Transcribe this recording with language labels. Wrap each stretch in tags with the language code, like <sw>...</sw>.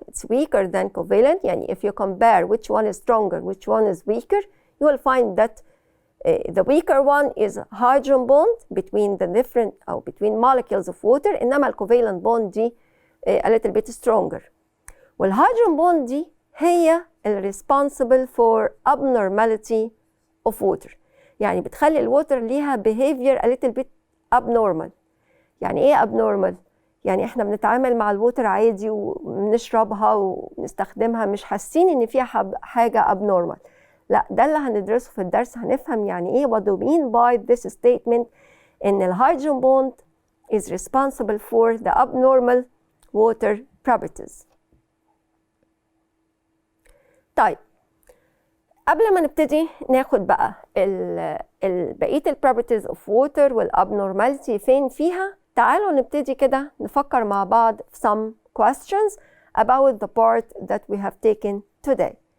<en>It's weaker than covalent.</en> <ar>يعني</ar> <en>if you compare which one is stronger, which one is weaker, you will find that the weaker one is hydrogen bond between the different or between molecules of water.</en> <ar>إنما الcovalent</ar> <en>bond</en> <ar>دي</ar> <en>a little bit stronger.</en> <ar>والhydrogen</ar> <en>bond</en> <ar>دي هي</ar> <en>responsible for abnormality of water.</en> <ar>يعني بتخلي الووتر ليها</ar> <en>behavior a little bit abnormal.</en> <ar>يعني ايه</ar> <en>abnormal؟</en> <ar>يعني احنا بنتعامل مع الووتر عادي وبنشربها ونستخدمها مش حاسين ان فيها حاجة abnormal. لا، ده اللي هندرسه في الدرس. هنفهم يعني ايه</ar> <en>what do we mean by this statement</en> <ar>ان الهيدروجين</ar> <en>bond is responsible for the abnormal water properties.</en> <ar>طيب قبل ما نبتدي ناخد بقى بقية</ar> <en>properties of water</en> <ar>والabnormality فين فيها، تعالوا نبتدي كده نفكر مع بعض في</ar> <en>some questions about the part that we have taken today.</en>